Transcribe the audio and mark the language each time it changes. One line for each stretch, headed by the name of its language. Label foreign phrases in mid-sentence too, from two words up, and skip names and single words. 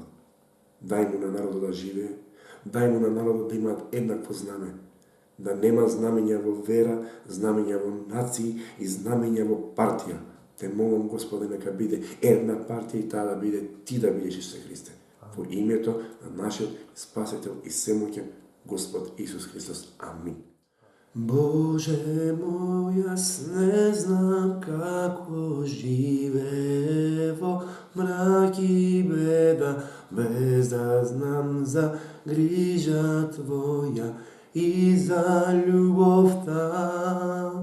Macedonian: Дај му на народот да живее, дај му на народот да имаат еднакво знаме, да нема знамења во вера, знамења во нации и знамења во партија. Те молам, Господе, нека биде една партија и таа да биде Ти да бидеш, Исусе Христе. Во името на нашиот Спасител и Семоќен Господ Исус Христос. Амин. Боже мој, јас не знам како живево, мраки беда, без да знам за грижа Твоја и за љубов та.